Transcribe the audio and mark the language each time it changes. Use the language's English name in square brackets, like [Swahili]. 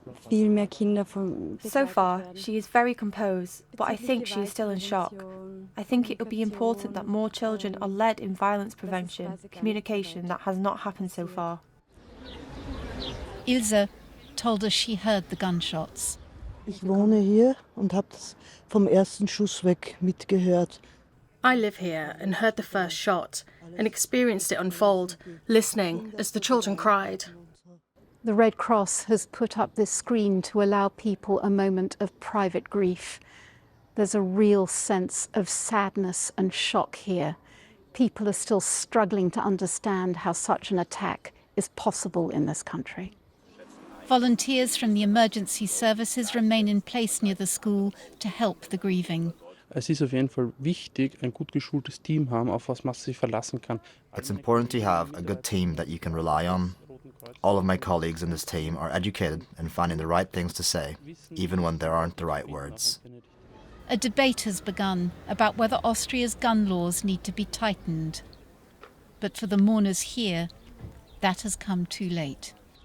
[English] So far, she is very composed, but I think she is still in shock. I think it will be important that more children are led in violence prevention, communication that has not happened so far. Ilse told us she heard the gunshots. [German] Ich wohne hier und habe das vom ersten Schuss weg mitgehört. [English] I live here and heard the first shot and experienced it unfold, listening as the children cried. The Red Cross has put up this screen to allow people a moment of private grief. There's a real sense of sadness and shock here. People are still struggling to understand how such an attack is possible in this country. Volunteers from the emergency services remain in place near the school to help the grieving. [German] Es ist auf jeden Fall wichtig, ein gut geschultes Team haben, auf was man sich verlassen kann. [English] It's important to have a good team that you can rely on. All of my colleagues in this team are educated in finding the right things to say, even when there aren't the right words. A debate has begun about whether Austria's gun laws need to be tightened. But for the mourners here, that has come too late.